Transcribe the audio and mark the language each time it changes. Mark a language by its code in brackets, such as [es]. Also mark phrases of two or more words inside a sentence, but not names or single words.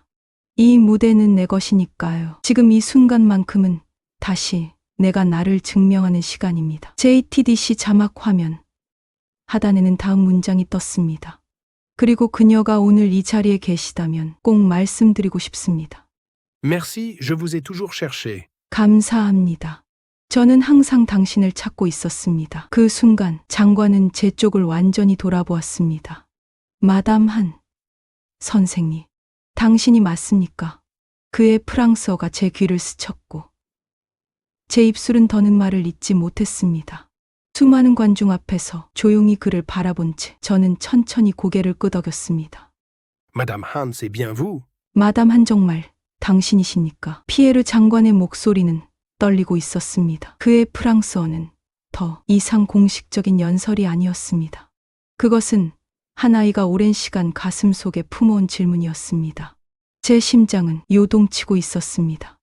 [ko] 이 무대는 내 것이니까요. 지금 이 순간만큼은 다시 내가 나를 증명하는 시간입니다. JTDC 자막 화면 하단에는 다음 문장이 떴습니다. 그리고 그녀가 오늘 이 자리에 계시다면 꼭 말씀드리고 싶습니다. [fr] Merci, je vous ai toujours cherché. [ko] 감사합니다. 저는 항상 당신을 찾고 있었습니다. 그 순간 장관은 제 쪽을 완전히 돌아보았습니다. 마담 한 선생님, 당신이 맞습니까? 그의 프랑스어가 제 귀를 스쳤고 제 입술은 더는 말을 잇지 못했습니다. 수많은 관중 앞에서 조용히 그를 바라본 채 저는 천천히 고개를 끄덕였습니다. [fr] Madame Han, c'est bien vous? [ko] 마담 한 정말 당신이십니까? 피에르 장관의 목소리는 떨리고 있었습니다. 그의 프랑스어는 더 이상 공식적인 연설이 아니었습니다. 그것은 한 아이가 오랜 시간 가슴 속에 품어온 질문이었습니다. 제 심장은 요동치고 있었습니다.